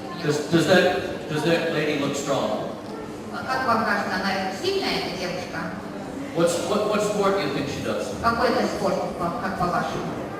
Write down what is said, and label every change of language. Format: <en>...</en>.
<en>Does that lady look strong?</en> <ru>Как вам кажется, она сильная, эта девушка?</ru> <en>What sport do you think she does?</en> <ru>Какой это спорт, как по-вашему?</ru>